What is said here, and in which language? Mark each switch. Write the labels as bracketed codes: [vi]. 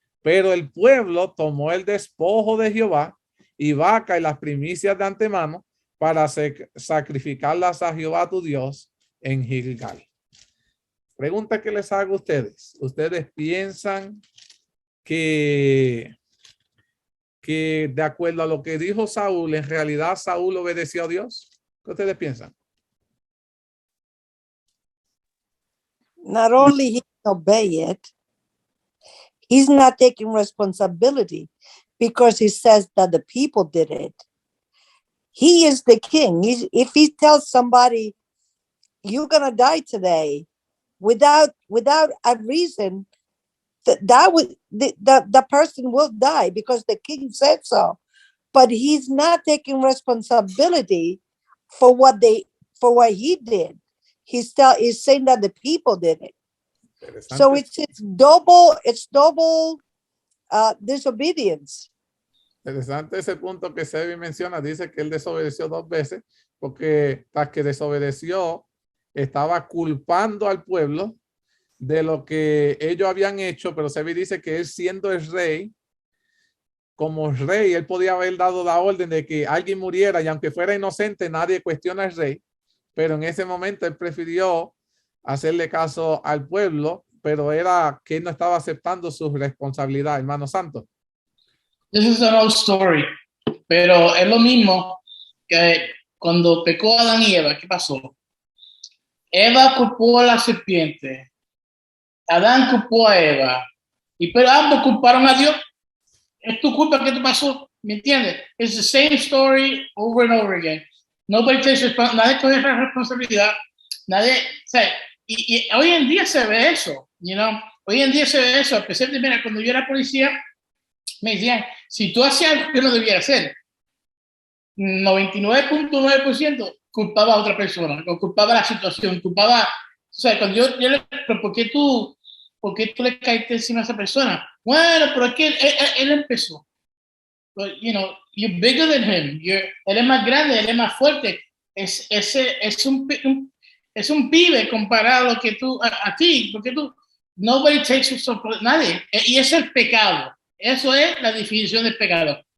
[es] Pero el pueblo tomó el despojo de Jehová y vaca y las primicias de antemano para sacrificarlas a Jehová tu Dios en Gilgal. Pregunta que les hago a ustedes. ¿Ustedes piensan que de acuerdo a lo que dijo Saúl, en realidad Saúl obedeció a Dios? ¿Qué ustedes piensan? [en] Not only he didn't obey it, he's not taking responsibility because he says that the people did it. He is the king. If he tells somebody, you're going to die today, without a reason, the person will die because the king said so. But he's not taking responsibility for what he did. He's saying that the people did it. So it's double disobedience. [es] Interesante ese punto que Sebi menciona. Dice que él desobedeció 2 veces porque tras que desobedeció estaba culpando al pueblo de lo que ellos habían hecho, pero Sebi dice que él siendo el rey, como rey, él podía haber dado la orden de que alguien muriera y aunque fuera inocente, nadie cuestiona al rey, pero en ese momento él prefirió hacerle caso al pueblo, pero era que él no estaba aceptando su responsabilidad, hermano santo. [en] This is an old story, [es] pero es lo mismo que cuando pecó Adán y Eva. ¿Qué pasó? Eva culpó a la serpiente Adán culpó a Eva, pero ambos culparon a Dios. Es tu culpa que te pasó, ¿me entiendes? [en] It's the same story over and over again. Nobody takes [es] nadie coge la responsabilidad, nadie, o sea, y hoy en día se ve eso, [en] you know? [es] Hoy en día se ve eso, especialmente, mira, cuando yo era policía, me decían, si tú hacías algo que no debías hacer, 99.9% culpaba a otra persona, o culpaba la situación, culpaba, o sea, cuando yo le, pero ¿por qué tú le caíste encima a esa persona? Bueno, pero es que él empezó. [en] But, you know, you're bigger than him. [es] Él es más grande, él es más fuerte. Es un pibe comparado que tú, a ti, porque tú, [en] nobody takes [es] nadie. Y es el pecado. Eso es la definición del pecado.